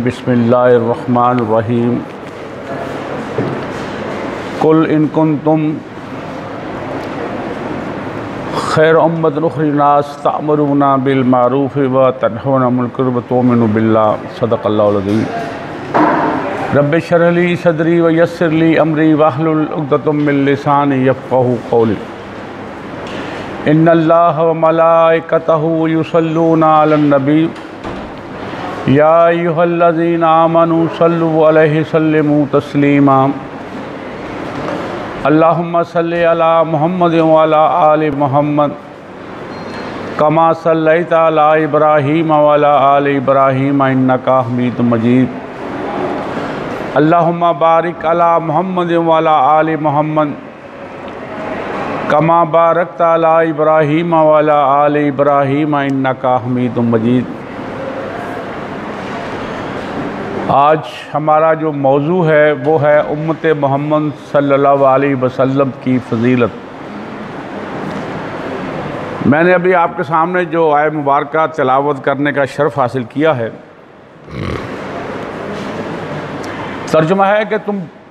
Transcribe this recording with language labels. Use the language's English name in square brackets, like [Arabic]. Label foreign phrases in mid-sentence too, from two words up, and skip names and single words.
[Arabic] بسم الله الرحمن الرحيم. قل إن كنتم خير أمة أخرجت للناس تأمرون بالمعروف وتنهون عن المنكر وتؤمنون بالله. صدق الله العظيم. رب اشرح لي صدري ويسر لي أمري واحلل عقدة من لساني يفقهوا قولي. إن الله وملائكته يصلون على النبي يا أيها الذين آمنوا صلوا عليه وسلموا تسليما. اللهم صل على محمد وعلى آل محمد كما صليت على إبراهيم وعلى آل إبراهيم إنك حميد مجيد. اللهم بارك على محمد وعلى آل محمد كما باركت على إبراهيم وعلى آل إبراهيم إنك حميد مجيد. [Urdu] آج ہمارا جو موضوع ہے وہ ہے امت محمد [Arabic] صلى الله عليه وسلم [Urdu] کی فضیلت. میں نے ابھی آپ کے سامنے جو آیت مبارک تلاوت کرنے کا شرف حاصل کیا ہے، ترجمہ ہے کہ تم